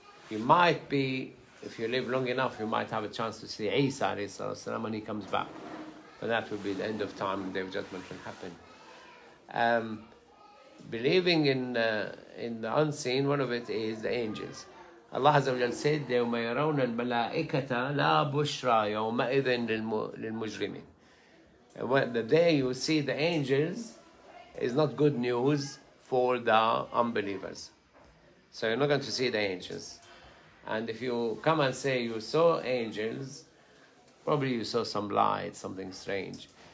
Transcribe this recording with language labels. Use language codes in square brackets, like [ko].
[en] You might be, if you live long enough, you might have a chance to see Isa when he comes back. But that will be the end of time, the Day of Judgment will happen. Believing in the unseen, one of it is the angels. Allah Azza wa Jal said, [ar] يَوْمَ يَرَوْنَ الْمَلَائِكَةَ لَا بُشْرَى يَوْمَئِذٍ لِلْمُجْرِمِينَ. [en] When the day you see the angels is not good news for the unbelievers. So you're not going to see the angels. And if you come and say you saw angels, probably you saw some light, something strange.